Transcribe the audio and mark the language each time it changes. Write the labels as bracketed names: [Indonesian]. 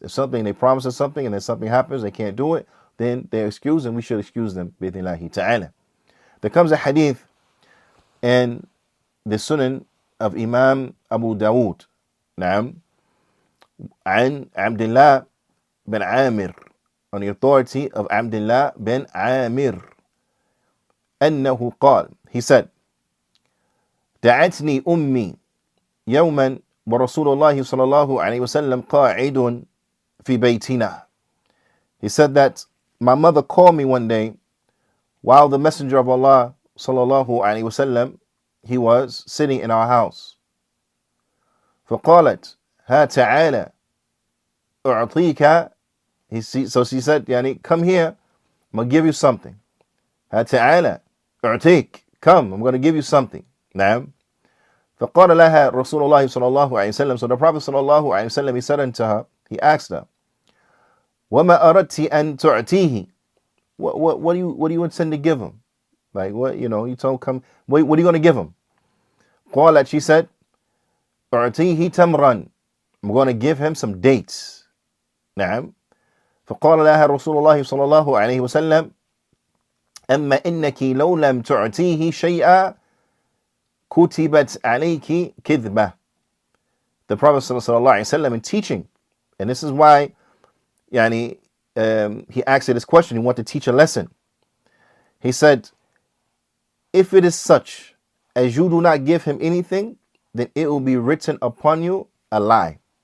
[English] If they promise us something and then something happens, they can't do it, then they're excused and we should excuse them. Bi-idhnillahi ta'ala. There comes a hadith in the Sunan of Imam Abu Dawood. Naam. [Arabic] عن عبد الله bin Amir, [English] on the authority of Abdullah bin Amir, [Arabic] أنه قال, [English] he said, [Arabic] دعتني أمي يوما ورسول الله صلى الله عليه وسلم قاعد في بيتنا. [English] He said that my mother called me one day while the Messenger of Allah صلى الله عليه وسلم, he was sitting in our house. [Arabic] فقالت ها تعالى أعطيك. [English] So she said, يعني, come here, I'm going to give you something. [Arabic] ها تعالى أعطيك, [English] come, I'm going to give you something. [Arabic] نعم. فقال لها رسول الله صلى الله عليه وسلم. [English] So the Prophet صلى الله عليه وسلم, he said unto her, he asked her, [Arabic] وما أردت أن تعطيه. [English] What do you intend to give him? Like, what, you told him, come, what are you going to give him? [Arabic] قالت, [English] she said, [Arabic] أعطيه تمرا, [English] I'm going to give him some dates. [Arabic] نعم. فقال لها رسول الله صلى الله عليه وسلم أما إنك لو لم تعطيه شيئا كتبت عليك كذبة. [English] The Prophet صلى الله عليه وسلم, in teaching, and this is why he asked her this question, he wanted to teach a lesson. He said, if it is such as you do not give him anything, then it will be written upon you a lie.